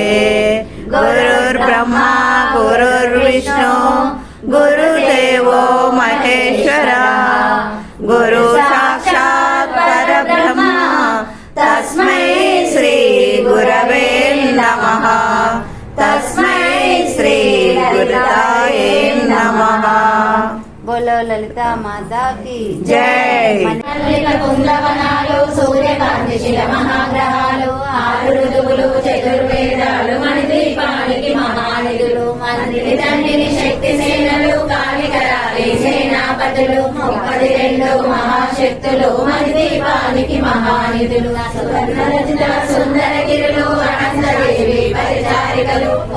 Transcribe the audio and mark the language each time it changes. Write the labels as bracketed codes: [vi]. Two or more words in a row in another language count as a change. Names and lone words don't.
[sa] गुरुर्ब्रह्मा गुरुर्विष्णु गुरुदेवो महेश्वरा गुरु साक्षात् परब्रह्म तस्मै श्री गुरवे नमः तस्मै श्री गुरुताये नमः। [hi] बोलो ललिता माता की जय। [te] కుందవనాలు సూర్యకాంతి శిల మహాగ్రహాలు ఆరు ఋతువులు చతుర్వేదాలు మన దీపానికి మహానిధులు మందిని దండిని శక్తి సేనలు కాళికరాలి సేనాపతులు 32 మహాశక్తులు మన దీపానికి మహానిధులు సువర్ణ రచిత సుందర గిరులు అనంతదేవి పరిచారికలు